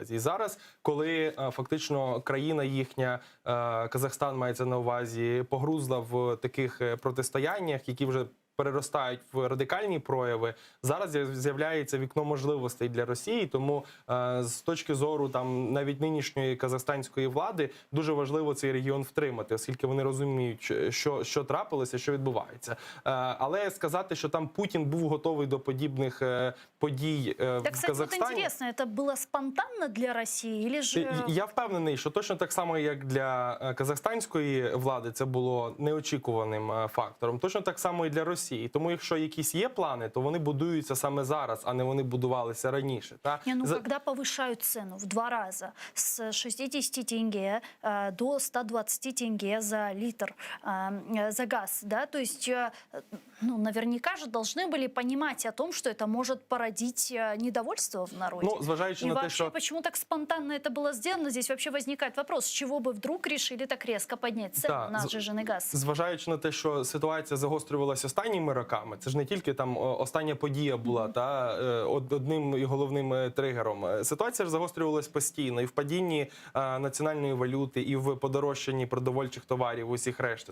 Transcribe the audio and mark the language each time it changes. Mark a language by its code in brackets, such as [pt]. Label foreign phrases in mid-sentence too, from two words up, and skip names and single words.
[uk] І зараз, коли фактично країна їхня, Казахстан мається на увазі, погрузла в таких протистояннях, які вже переростають в радикальні прояви, зараз з'являється вікно можливостей для Росії, тому з точки зору там навіть нинішньої казахстанської влади дуже важливо цей регіон втримати, оскільки вони розуміють, що трапилося, що відбувається. Але сказати, що там Путін був готовий до подібних подій в Казахстані... Так, [ru] вот интересно, это было спонтанно для Росії? Или ж... [uk] Я впевнений, що точно так само, як для казахстанської влади, це було неочікуваним фактором. Точно так само і для Росії. Тому якщо якісь є плани, то вони будуються саме зараз, а не вони будувалися раніше. [ru] Когда повышают цену в 2 раза, с 60 тенге до 120 тенге за литр за газ, да, то есть, наверняка же должны были понимать о том, что это может породить недовольство в народе. [uk] Зважаючи на те, [ru] вообще, почему так спонтанно это было сделано, здесь вообще возникает вопрос, с чего бы вдруг решили так резко поднять цену на сжиженный газ? [uk] Зважаючи на те, що ситуація загострювалася останні останніми роками, це ж не тільки там остання подія була одним і головним тригером. Ситуація ж загострювалась постійно і в падінні національної валюти, і в подорожчанні продовольчих товарів, усіх решти.